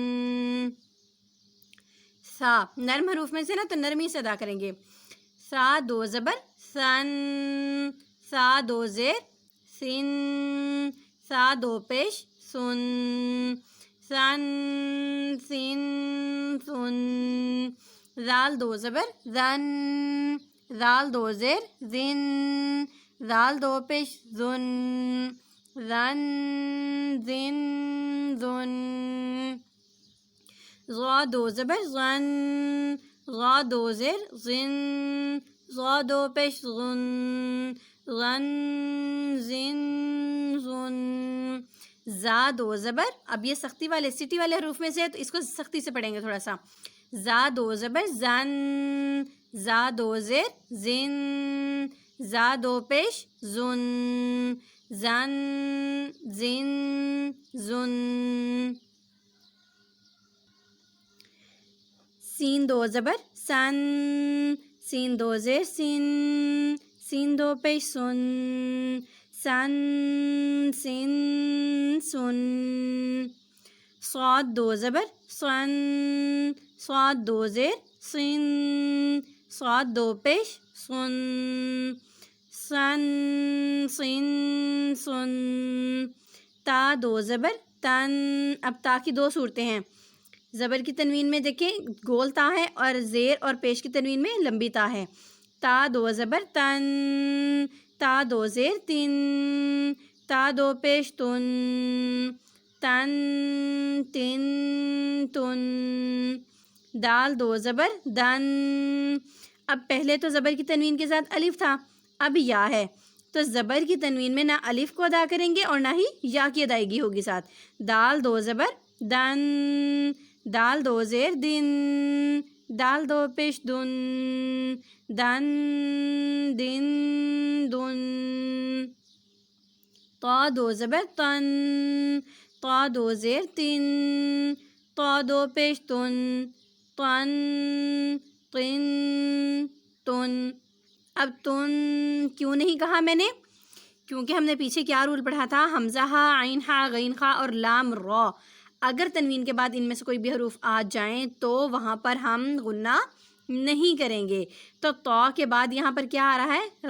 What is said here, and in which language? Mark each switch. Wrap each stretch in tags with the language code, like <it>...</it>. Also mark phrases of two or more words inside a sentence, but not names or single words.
<ur>سا نرم حروف میں سے نا تو نرمی سے ادا کریں گے۔ سا 2 زبر سن، سا 2 زیر سن، سا 2 پیش سن، سن سن سن۔ زال 2 زبر زن، زال 2 زیر زن، زال 2 پیش زن، زن زن زن۔ ضا 2 زبر زن، ضا 2 زیر زن، ضا 2 پیش زن، زن زن زن۔ زا 2 زبر، اب یہ سختی والے سٹی والے حروف میں سے ہے تو اس کو سختی سے پڑھیں گے تھوڑا سا۔ زا 2 زبر زن، زا 2 زیر زن، زا 2 پیش زن، زن زن زن۔ سین 2 زبر سن، سین 2 زیر سن، سین 2 پیش سن، سن سن سن۔ صاد 2 زبر سن، صاد 2 زیر سن، صاد 2 پیش سن، سن سن سن۔ تا 2 زبر تن، اب تا کی 2 صورتیں ہیں۔ زبر کی تنوین میں دیکھیں گول تا ہے اور زیر اور پیش کی تنوین میں لمبی تا ہے۔ تا دو زبر تن، تا دو زیر تن، تا دو پیش تن، تن تن تن، دال دو زبر دن. اب پہلے تو زبر کی تنوین کے ساتھ الف تھا، اب یا ہے، تو زبر کی تنوین میں نہ الف کو ادا کریں گے اور نہ ہی یا کی ادائیگی ہوگی ساتھ. دال دو زبر دن، دال دو زیر دن، دال دو پیش دن، دن دن دن. طا دو زبر تن، طا دو زیر تن، طا دو پیش تن، تن تن تن. اب تن کیوں نہیں کہا میں نے؟ کیونکہ ہم نے پیچھے کیا رول پڑھا تھا؟ حمزہ ہا، عین ہا، غین خا اور لام را. اگر تنوین کے بعد ان میں سے کوئی بھی حروف آ جائیں تو وہاں پر ہم غنہ نہیں کریں گے. تو طا کے بعد یہاں پر کیا آ رہا ہے؟</ur>